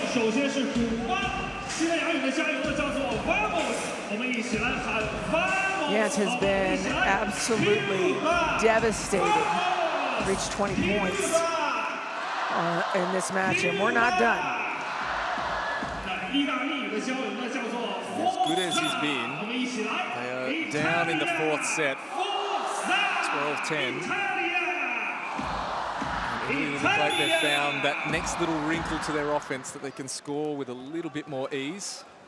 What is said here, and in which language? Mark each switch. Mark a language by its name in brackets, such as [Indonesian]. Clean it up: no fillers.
[Chinese] 首先是古巴，西班牙语的加油呢叫做 Vamos， 我们一起来喊 Vamos。 [English] Yance has been absolutely devastating. Reached 20 points in this match, and we're not done. [Chinese] 意大利语的加油呢叫做 [English] good as he's been, they are down in the fourth set, 12-10. And Italy look like they've found that next little wrinkle to their offense that they can score with a little bit more ease.